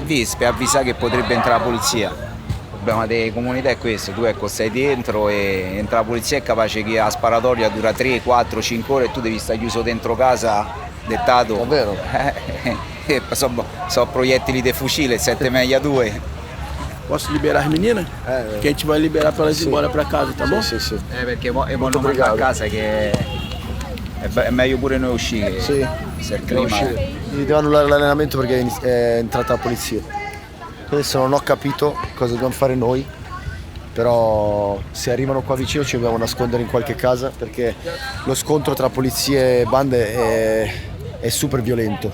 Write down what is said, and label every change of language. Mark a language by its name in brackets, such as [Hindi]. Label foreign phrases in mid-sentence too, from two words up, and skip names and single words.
[Italian] Per avvisare che potrebbe entrare la polizia. Il problema delle comunità è questo, tu ecco stai dentro e entra la polizia, è capace che la sparatoria dura 3, 4, 5 ore e tu devi stare chiuso dentro casa, dettato. Davvero? Sono proiettili di fucile, 7 meglia 2. [Portuguese] Posso liberar as meninas? Que a gente vai liberar pra elas ir embora pra casa, tá bom? [Italian] Sì, sì. Perché non andare a casa che è meglio pure noi uscire. Sì. Se il clima Gli devo annullare l'allenamento perché è entrata la polizia. Adesso non ho capito cosa dobbiamo fare noi, però se arrivano qua vicino ci dobbiamo nascondere in qualche casa perché lo scontro tra polizie e bande è super violento.